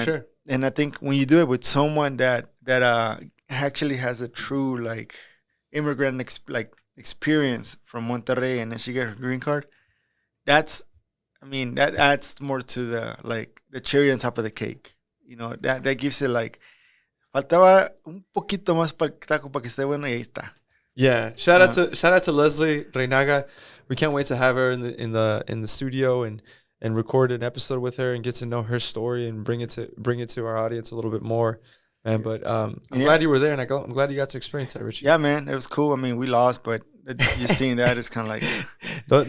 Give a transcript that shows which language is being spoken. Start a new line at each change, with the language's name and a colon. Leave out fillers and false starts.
English: for sure. And I think when you do it with someone that actually has a true like immigrant experience from Monterrey, and then she get her green card, that adds more to the cherry on top of the cake. That gives it like
Spanish: faltaba un poquito más para el taco para que esté bueno, y ahí está.
English: Yeah, shout out to Leslie Reynaga. We can't wait to have her in the studio and record an episode with her and get to know her story and bring it to our audience a little bit more. Man, but I'm glad you were there, and I'm glad you got to experience that, Richie. Yeah, man, it was cool. I mean, we lost, but just seeing that is kind of like